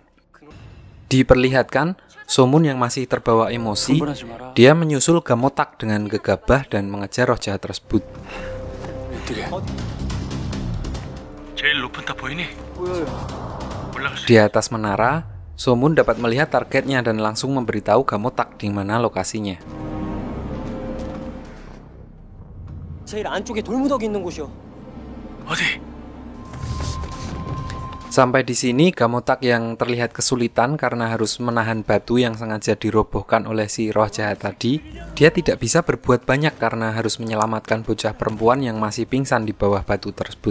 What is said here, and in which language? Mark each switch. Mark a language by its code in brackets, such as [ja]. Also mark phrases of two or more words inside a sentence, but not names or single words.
[id] Diperlihatkan, Somun yang masih terbawa emosi, dia menyusul Gamotak dengan gegabah dan mengejar roh jahat tersebut. Di atas menara, Somun dapat melihat targetnya dan langsung memberitahu Gamotak di mana lokasinya. [ko] 제일 안쪽에 돌무더기 있는 곳이요. [id] Sampai di sini, Gamotak yang terlihat kesulitan karena harus menahan batu yang sengaja dirobohkan oleh si roh jahat tadi, dia tidak bisa berbuat banyak karena harus menyelamatkan bocah perempuan yang masih pingsan di bawah batu tersebut.